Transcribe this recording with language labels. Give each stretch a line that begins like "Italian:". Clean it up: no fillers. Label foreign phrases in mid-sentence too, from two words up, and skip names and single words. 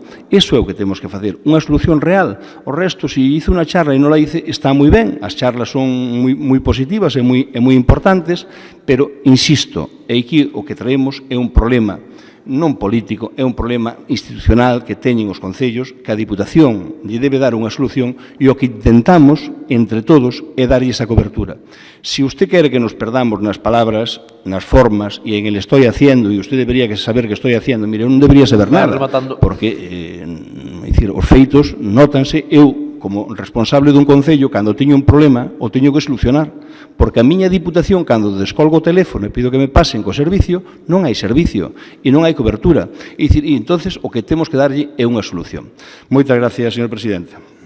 Galician: Iso é o que temos que facer, unha solución real. O resto,
Spanish: se hizo
Galician: unha charla e non la hice, está moi ben, as charlas son moi positivas e moi importantes, pero, insisto, aquí o que traemos é un problema non político, é un problema institucional que teñen os concellos, que a Diputación lle debe dar unha solución e o que intentamos, entre todos, é darlle esa cobertura. Se usted quere que nos perdamos nas palabras, nas formas e en
Spanish: el estoy haciendo,
Galician: e
Spanish: usted debería saber que estoy haciendo, mire,
Galician: eu non debería saber nada, porque os feitos nótanse. Eu, como responsable dun concello, cando teño un problema, o teño que solucionar, porque a miña Diputación, cando descolgo o teléfono e pido que me pasen co servicio, non hai servicio e non hai cobertura. E entonces o que temos que darlle é unha solución. Moitas gracias, señor presidente.